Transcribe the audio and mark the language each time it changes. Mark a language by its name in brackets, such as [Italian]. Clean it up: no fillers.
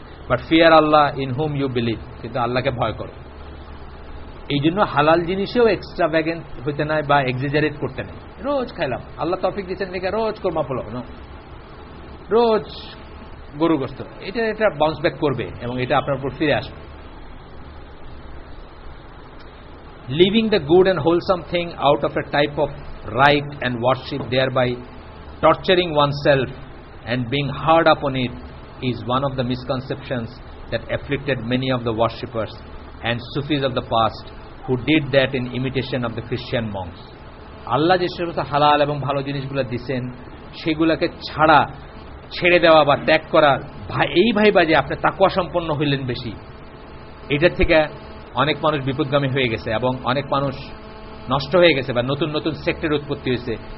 [English] but fear Allah in whom you believe, [Bangla] কিন্তু আল্লাহকে ভয় করো। এই জন্য হালাল জিনিসেও এক্সট্রাভ্যাগেন্ট হইতে নাই বা এক্সিজারেট করতে নেই। রোজ খাইলাম, আল্লাহ তৌফিক দিচ্ছেন দেখে রোজ কোরমা পোলাও, রোজ গরু গোশত, এটা বাউন্স ব্যাক করবে এবং এটা আপনার উপর ফিরে আসবে। [English] Leaving the good and wholesome thing out of a type of right and worship, thereby torturing oneself and being hard upon it, is one of the misconceptions that afflicted many of the worshippers and Sufis of the past, who did that in imitation of the Christian monks. [Bangla] আল্লাহ যে সমস্ত হালাল এবং ভালো জিনিসগুলো দিচ্ছেন সেগুলোকে ছেড়ে দেওয়া বা ত্যাগ করা, এই ভাইবা যে আপনি তাকওয়া সম্পন্ন হইলেন বেশি, এটার থেকে অনেক মানুষ বিপদগামী হয়ে গেছে এবং অনেক মানুষ নষ্ট হয়ে গেছে বা নতুন নতুন সেক্টরের উৎপত্তি হয়েছে।